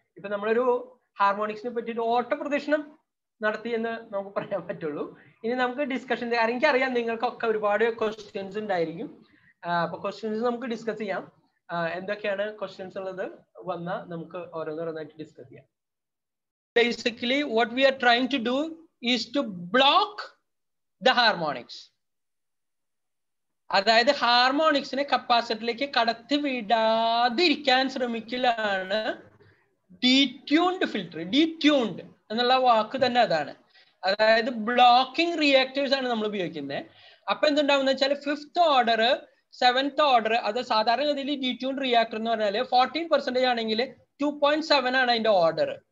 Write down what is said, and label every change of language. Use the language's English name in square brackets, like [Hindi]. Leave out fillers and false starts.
[Malayalam] ഇപ്പൊ നമ്മളൊരു ഹാർമോണിക്സിനെ പറ്റിയിട്ട് ഓട്ടപ്രദക്ഷിണം നടത്തി എന്ന് നമുക്ക് പറയാൻ പറ്റുള്ളൂ. ഇനി നമുക്ക് ഡിസ്കഷൻ, എനിക്കറിയാം നിങ്ങൾക്കൊക്കെ ഒരുപാട് ക്വസ്റ്റ്യൻസ് ഉണ്ടായിരിക്കും. അപ്പൊ ക്വസ്റ്റ്യൻസ് നമുക്ക് ഡിസ്കസ് ചെയ്യാം. എന്തൊക്കെയാണ് ക്വസ്റ്റ്യൻസ് ഉള്ളത് വന്നാൽ നമുക്ക് ഓരോന്നോരോന്നായിട്ട് ഡിസ്കസ് ചെയ്യാം. [English] Basically what we are trying to do is to block the harmonics. [Malayalam] അതായത് ഹാർമോണിക്സിനെ കപ്പാസിറ്ററിലേക്ക് കടത്തി വിടാതിരിക്കാൻ ശ്രമിക്കലാണ് ഡീറ്റ്യൂൺഡ് ഫിൽട്ടർ. ഡീറ്റ്യൂൺഡ് എന്നുള്ള വാക്ക് തന്നെ അതാണ്. അതായത് ബ്ലോക്കിംഗ് റിയാക്ടേഴ്സ് ആണ് നമ്മൾ ഉപയോഗിക്കുന്നത്. അപ്പൊ എന്തുണ്ടാവുന്ന വെച്ചാൽ 5th ഓർഡർ 7th ഓർഡർ, അത് സാധാരണഗതിയിൽ ഡീറ്റ്യൂൺഡ് റിയാക്ടർ എന്ന് പറഞ്ഞാൽ 14% ആണെങ്കിൽ 2.7 ആണ് അതിന്റെ ഓർഡർ.